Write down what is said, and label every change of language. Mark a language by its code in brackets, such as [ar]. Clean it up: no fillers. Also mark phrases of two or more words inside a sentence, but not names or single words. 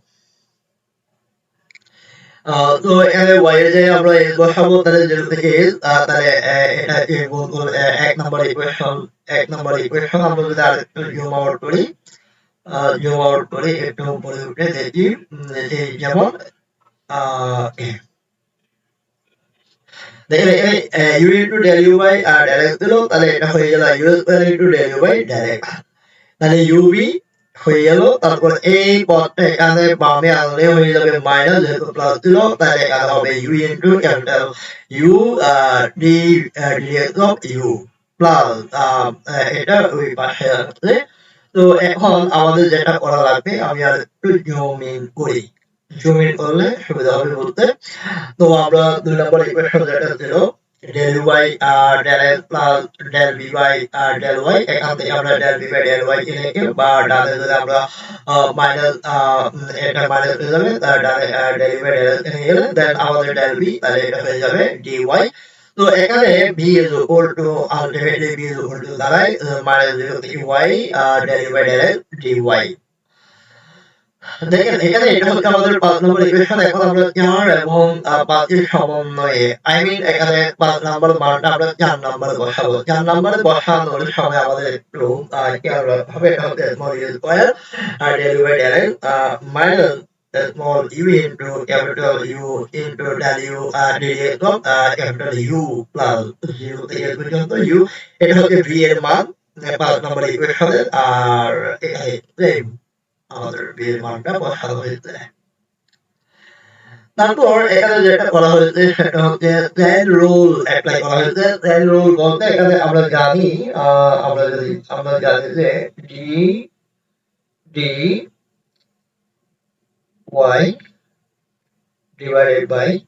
[bn] তো এখানে y এর জায়গায় আমরা s বসাবো, তাহলে 0 থেকে s, তাহলে এটাকে গুণ করে এক নম্বর ইকুয়েশন আমরা যদি আরেকটু [en] zoom out [bn] করি একটু উপরে উঠে দেখি এই যেমন দেখেন এখানে [en] u into del u by del x [bn] দিল, তাহলে এটা হয়ে গেল [en] u square into del u by del x, [bn] তাহলে uv হয়ে গেল। তারপর এই পদটা এখানে বামে আনলে হয়ে যাবে মাইনাস, যেহেতু প্লাস ছিল তাহলে এখানে হবে [en] u into capital u dx of u [bn] প্লাস এটা ওই পাশে আছে। তো এখন আমাদের যেটা করা লাগবে, আমি আর একটু [en] zoom in [bn] করলে সুবিধা হবে বলতে। তো আমরা দুই নম্বর ইকুয়েশন যেটা ছিল [en] del u by del x plus del v by del y, [bn] এখান থেকে আমরা [en] del v by del y [bn] কে রেখে বা ডানে যদি আমরা মাইনাস এটা মাইনাস হয়ে যাবে, ডানে [en] del u by del x [bn] কে নিয়ে গেলে দেন আমাদের [en] del v, [bn] তাহলে এটা হয়ে যাবে dy। তো এখানে [en] v is equal to ultimately v is equal to [bn] দাঁড়ায় minus 0 থেকে [en] y del u by del x dy। [bn] দেখেন এখানে এটা হচ্ছে আমাদের 5 নম্বর ইকুয়েশন। এখন আমরা 4 এবং 5 এর সমন্বয়ে এখানে 5 নম্বর মানটা আমরা 4 নম্বরে বসাবো। 4 নম্বরে বসানোর সময় আমাদের একটু খেয়াল রাখতে হবে, এটা হচ্ছে [en] small u square del u by del x minus small u into capital U into del u dx of capital U plus [bn] 0 থেকে s পর্যন্ত u। এটা হচ্ছে v এর মান 5 নম্বর ইকুয়েশনের। আর এখানে আমাদের v এর মানটা বসানো হয়েছে। তারপর এখানে যেটা করা হয়েছে সেটা হচ্ছে [en] chain rule apply [bn] করা হয়েছে। [en] chain rule [bn] বলতে এখানে আমরা জানি যে [en] d y divided by